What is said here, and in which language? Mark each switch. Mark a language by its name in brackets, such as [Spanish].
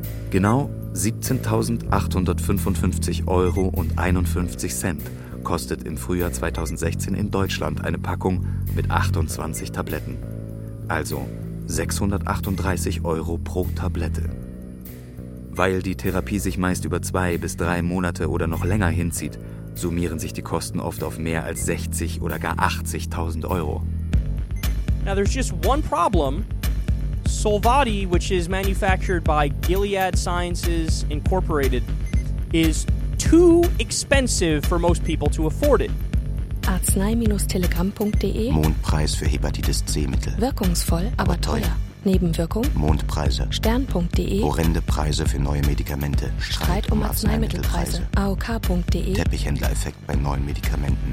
[German] Genau 17.855 Euro und 51 Cent kostet im Frühjahr 2016 in Deutschland eine Packung mit 28 Tabletten. Also 638 Euro pro Tablette. Weil die Therapie sich meist über 2 bis 3 Monate oder noch länger hinzieht, summieren sich die Kosten oft auf mehr als 60 oder gar 80.000 Euro. [English] Now there's just one problem. Sovaldi, which is manufactured by Gilead Sciences Incorporated, is too expensive for most people to afford it. [German] Arznei-telegram.de Mondpreis für Hepatitis C-Mittel. Wirkungsvoll, aber teuer. Nebenwirkung? Mondpreise. Stern.de Horrende Preise für neue Medikamente. Streit um Arzneimittelpreise. AOK.de Teppichhändlereffekt bei neuen Medikamenten.